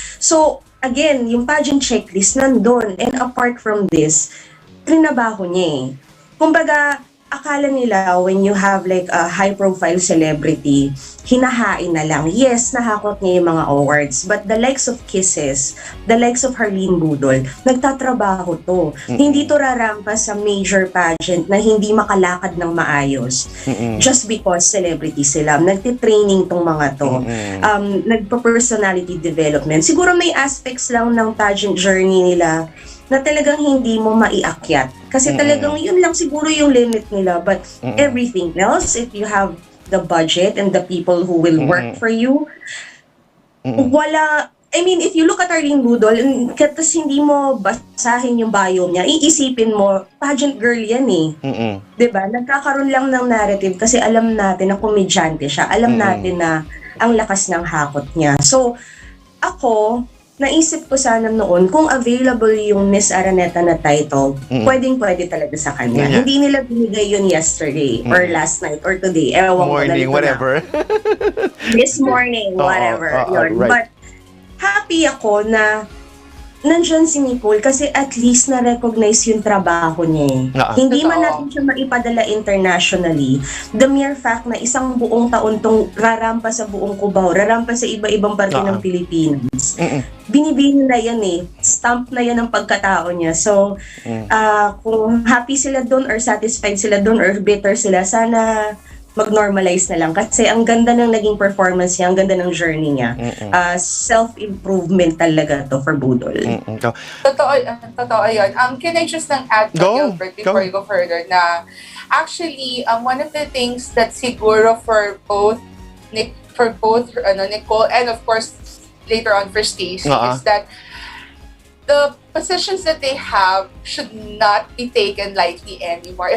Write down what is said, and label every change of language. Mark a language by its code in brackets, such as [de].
[en] So, again, yung pageant checklist nandun. And apart from this, [tl] trinabaho niya eh. [en] Kumbaga, akala nila [tl] when you have like a high-profile celebrity, [en] hinahain na lang. [tl] Yes, nahakot niya yung mga awards. [en] But the likes of Kisses, the likes of Herline Budol, [tl] nagtatrabaho to. Hindi to rarampas sa major pageant na hindi makalakad ng maayos. [en] Just because celebrity [tl] sila. Nagtitraining tong mga to. Nagpa-personality development. Siguro may aspects lang ng pageant journey nila na talagang hindi mo maiakyat. Kasi talagang yun lang siguro yung limit nila. [en] But everything else, if you have the budget and the people who will work for you, [tl] wala, [en] I mean, if you look at Arlene Budol, [tl] tapos hindi mo basahin yung bio niya, iisipin mo, pageant girl yan eh. Diba? Nagkakaroon lang ng narrative kasi alam natin na komedyante siya. Alam natin na ang lakas ng hakot niya. [en] So, ako, [tl] naisip ko sana noon, kung available yung Miss Araneta na title, pwedeng-pwede talaga sa kanya. Hindi nila binigay yun [en] yesterday, or last night, or today. [tl] Ewan [en] morning, whatever. This morning, whatever. [tl] Yun. [en] Right. [tl] But, happy ako na nandyan si Nicole kasi [en] at least [tl] na-recognize yung trabaho niya eh. Hindi man natin siya maipadala internationally. [en] The mere fact [tl] na isang buong taon tong rarampa sa buong Cubao, rarampa sa iba-ibang parte ng Pilipinas. Binibini na yan eh. Stamp na yan ang pagkatao niya. So, kung happy sila doon or satisfied sila doon [en] or bitter [tl] sila, sana mag-normalize na lang. Kasi ang ganda ng naging performance niya, ang ganda ng journey niya. [en] Self-improvement talaga to for Budol. [tl] Totoo yun. [en] Can I just add to Gilbert before you go further na actually, one of the things that [tl] siguro [en] for both Nicole and of course later on for Stacey is that the positions that they have should not be taken lightly anymore.